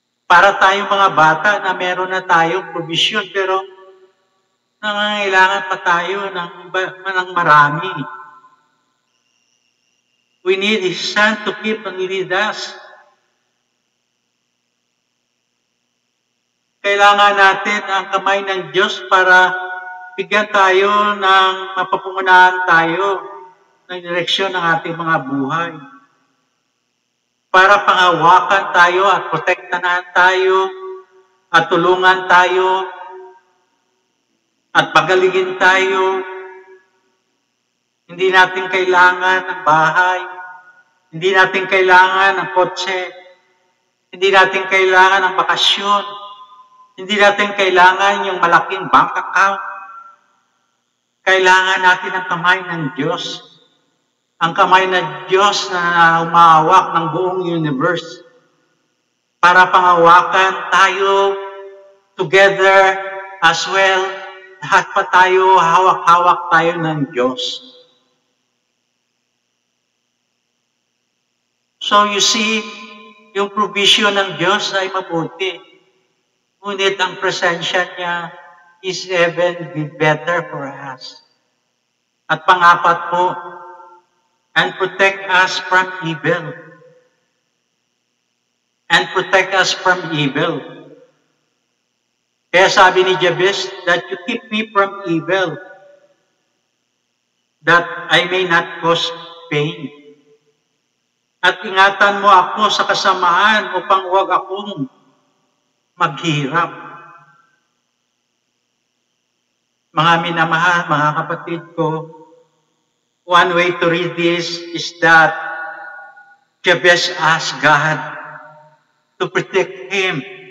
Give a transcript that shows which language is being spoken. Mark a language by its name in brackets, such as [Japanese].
[Filipino] Para tayo mga bata na meron na tayong provision, pero nangangailangan pa tayo ng marami. [English] We need His hand to keep and lead us. [Filipino] kailangan natin ang kamay ng Diyos para bigyan tayo ng mapapungunahan tayo ng direksyon ng ating mga buhay. Para pangawakan tayo at protektahan tayo at tulungan tayo at pagalingin tayo. Hindi natin kailangan ng bahay. Hindi natin kailangan ng kotse. Hindi natin kailangan ng bakasyon. Hindi natin kailangan yung malaking bank account. Kailangan natin ang kamay ng Diyos. Ang kamay ng Diyos na umahawak ng buong universe. Para pangawakan tayo [English] together as well. [Filipino] Lahat pa tayo, hawak-hawak tayo ng Diyos. [English] So you see, [Filipino] yung provision ng Diyos ay mabuti. Ngunit ang presensya niya [English] is even better for us. [Filipino] At pang-apat po, [English] and protect us from evil. And protect us from evil. [Filipino] Kaya sabi ni [English] Jabez, that you keep me from evil, that I may not cause pain. [Filipino] At ingatan mo ako sa kasamaan upang huwag akong maghirap. Mga minamahal, mga kapatid ko, [English] one way to read this is that Jabez asked God to protect him.